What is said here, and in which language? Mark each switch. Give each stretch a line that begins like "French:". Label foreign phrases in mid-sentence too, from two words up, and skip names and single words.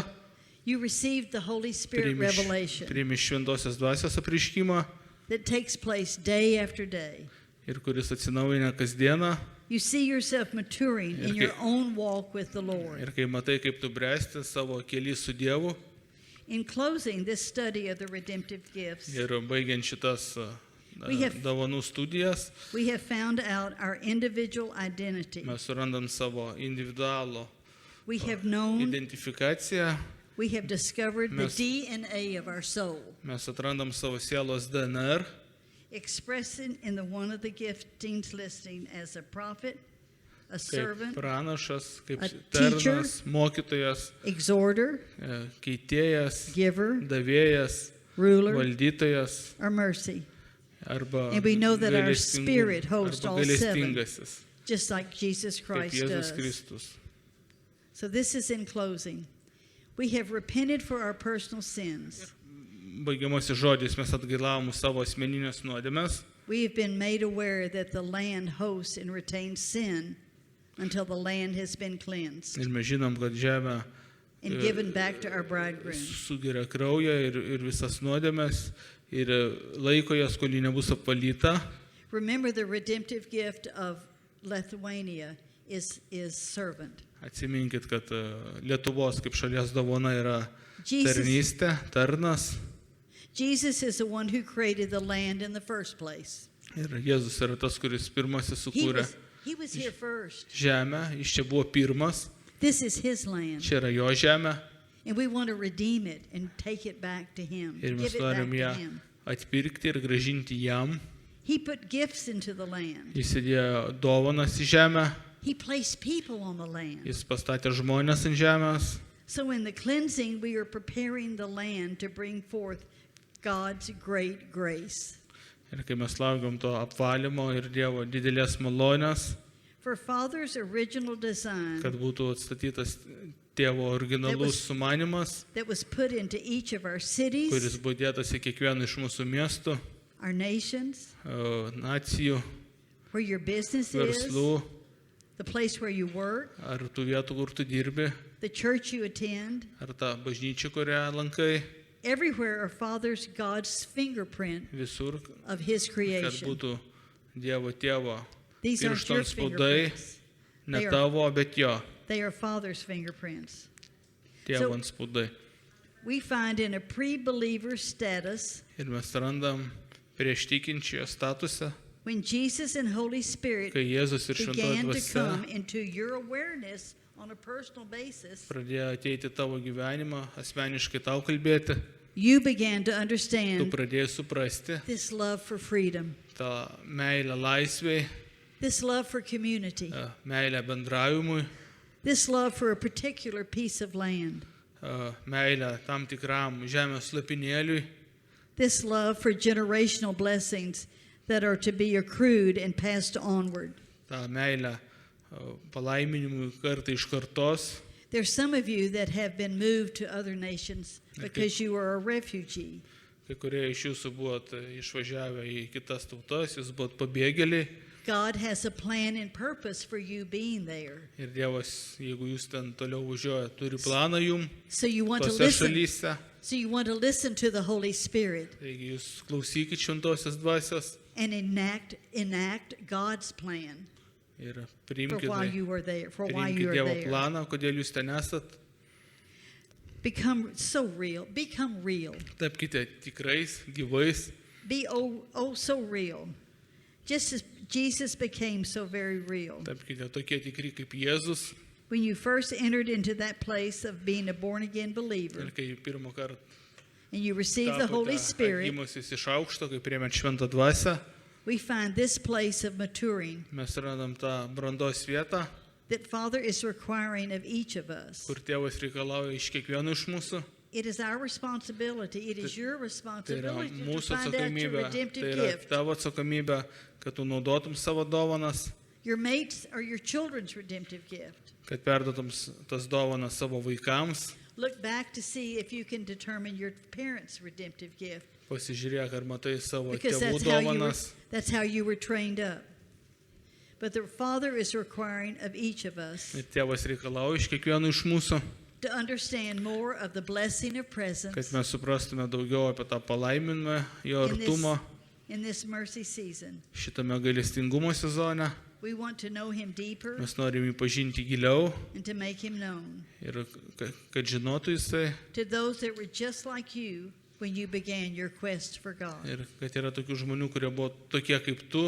English: you received the Holy Spirit revelation
Lithuanian: priimi šventosios dvasios apreiškimą
English: that takes place day after day.
Lithuanian: ir kuris atsinaujina kasdieną.
English: You see yourself maturing in your Okay. own walk with the Lord.
Lithuanian: Ir kai matai, kaip tu bręsti savo kely su Dievu,
English: In closing this study of the redemptive gifts,
Lithuanian: ir baigiant šitas
English: We have-
Lithuanian: dovanų studijas,
English: we have found out our individual identity.
Lithuanian: mes surandam savo individualų
English: We have known,
Lithuanian: identifikaciją,
English: we have discovered the
Lithuanian: Mes-
English: DNA of our soul,
Lithuanian: mes atrandam savo sielos DNR,
English: expressing in the one of the giftings listing as a prophet, a
Lithuanian: kaip
English: servant,
Lithuanian: pranašas, kaip
English: a
Lithuanian: tarnas, mokytojas,
English: exhorter,
Lithuanian: keitėjas,
English: giver,
Lithuanian: davėjas,
English: ruler,
Lithuanian: valdytojas
English: or mercy,
Lithuanian: arba
English: And we know that our
Lithuanian: gailestingu-
English: spirit hosts
Lithuanian: arba
English: all seven.
Lithuanian: gailestingasis,
English: just like Jesus
Lithuanian: kaip
English: Christ
Lithuanian: Jėzus
English: does.
Lithuanian: Kristus.
English: So this is in closing. We have repented for our personal sins.
Lithuanian: Baigiamasis žodis, mes atgailavom savo asmeninės nuodėmes,
English: We have been made aware that the land hosts and retains sin until the land has been cleansed
Lithuanian: ir mes žinom, kad žemė
English: and given back to our bridegroom.
Lithuanian: sugeria kraują ir visas nuodėmes ir laiko jas, kol ji nebus apvalyta.
English: Remember, the redemptive gift of Lithuania is servant.
Lithuanian: Atsiminkit, kad Lietuvos kaip šalies dovana yra
English: Jesus,
Lithuanian: tarnystė, tarnas.
English: Jesus is the one who created the land in the first place.
Lithuanian: Ir Jėzus yra tas, kuris pirmasis sukūrė
English: He was here first.
Lithuanian: žemę, jis čia buvo pirmas,
English: This is his land.
Lithuanian: čia yra jo žemė
English: And we want to redeem it and take it back to him.
Lithuanian: ir
English: Give
Lithuanian: mes
English: it back
Lithuanian: norim
English: to
Lithuanian: ją
English: him.
Lithuanian: atpirkti ir gražinti jam.
English: He put gifts into the land.
Lithuanian: Jis įdėjo dovanas į žemę,
English: He placed people on the land.
Lithuanian: jis pastatė žmonės ant žemės.
English: So in the cleansing, we are preparing the land to bring forth God's great grace.
Lithuanian: Ir kai mes laukiam to apvalymo ir Dievo didelės malonės,
English: For Father's original design
Lithuanian: kad būtų atstatytas tėvo originalus sumanimas,
English: that was put into each of our cities,
Lithuanian: kuris buvo dėtas į kiekvieną iš mūsų miestų,
English: our nations,
Lithuanian: nacijų,
English: where your business is,
Lithuanian: verslų,
English: the place where you work,
Lithuanian: ar tų vietų, kur tu dirbi,
English: the church you attend.
Lithuanian: ar tą bažnyčią, kurią lankai,
English: Everywhere are Father's God's fingerprint
Lithuanian: visur,
English: of His
Lithuanian: kad
English: creation.
Lithuanian: būtų Dievo tėvo
English: These aren't
Lithuanian: pirštų
English: your
Lithuanian: ant spaudai,
English: fingerprints.
Lithuanian: ne
English: They are-
Lithuanian: tavo, bet jo,
English: They are Father's fingerprints.
Lithuanian: tėvo
English: So-
Lithuanian: ant spaudai.
English: We find in a pre-believer status,
Lithuanian: Ir mes randam prieš tikinčiojo statusą,
English: when Jesus and Holy Spirit
Lithuanian: kai Jėzus ir Šventoji
English: began to
Lithuanian: Dvasia
English: come into your awareness on a personal basis,
Lithuanian: pradėjo ateiti tavo gyvenimą, asmeniškai tau kalbėti,
English: you began to
Lithuanian: tu
English: understand
Lithuanian: pradėjai suprasti
English: this love for freedom,
Lithuanian: tą meilę laisvei,
English: this love for community,
Lithuanian: meilę bendravimui,
English: this love for a particular piece of land,
Lithuanian: meilę tam tikram žemės lopinėliui,
English: this love for generational blessings that are to be accrued and passed onward.
Lithuanian: tą meilę palaiminimui kartą iš kartos.
English: There's some of you that have been moved to other nations because you are a refugee.
Lithuanian: Kai kurie iš jūsų buvot išvažiavę į kitas tautas, jūs buvot pabėgėliai
English: God has a plan and purpose for you being there.
Lithuanian: ir Dievas, jeigu jūs ten toliau važiuojate, turi planą jum
English: So you want to
Lithuanian: tose
English: listen.
Lithuanian: šalyse.
English: So you want to listen to the Holy Spirit
Lithuanian: Taigi jūs klausykit Šventosios Dvasios
English: and enact God's plan
Lithuanian: ir
English: for
Lithuanian: priimkite,
English: while you are there. For while you
Lithuanian: priimkite
English: are
Lithuanian: Dievo
English: there.
Lithuanian: planą, kodėl jūs ten esat.
English: Become so real. Become real.
Lithuanian: Tapkite tikrais, gyvais,
English: Be so real. Just as Jesus became so very real.
Lithuanian: tapkite tokie tikri kaip Jėzus.
English: When you first entered into that place of being a born again believer
Lithuanian: Ir kai pirmą kartą
English: and you received the Holy
Lithuanian: tapote
English: Spirit,
Lithuanian: atgimusiais iš aukšto, kai priėmėt Šventą Dvasią,
English: we find this place of maturing
Lithuanian: mes randam tą brandos vietą,
English: that Father is requiring of each of us.
Lithuanian: kur Tėvas reikalauja iš kiekvieno iš mūsų.
English: It is our responsibility. It is your
Lithuanian: Tai yra
English: responsibility to
Lithuanian: mūsų
English: find out your
Lithuanian: atsakomybė, tai
English: redemptive
Lithuanian: yra
English: gift.
Lithuanian: tavo atsakomybė, kad tu naudotum savo dovanas,
English: Your mates or your children's redemptive gift.
Lithuanian: kad perdotum tas dovanas savo vaikams.
English: Look back to see if you can determine your parents' redemptive gift.
Lithuanian: Pasižiūrėk, ar matai savo
English: Because
Lithuanian: tėvų dovanas.
English: that's how you were trained up. But the Father is requiring of each of us
Lithuanian: Ir Tėvas reikalauja iš kiekvieno iš mūsų,
English: to understand more of the blessing of
Lithuanian: kad
English: presence
Lithuanian: mes suprastume daugiau apie tą palaiminimą, jo
English: in
Lithuanian: artumą
English: this mercy season.
Lithuanian: šitame gailestingumo sezone.
English: We want to know him deeper
Lithuanian: Mes norim jį pažinti giliau
English: and to make him known.
Lithuanian: ir kad žinotų jisai.
English: To those that were just like you when you began your quest for God.
Lithuanian: Ir kad yra tokių žmonių, kurie buvo tokie kaip tu.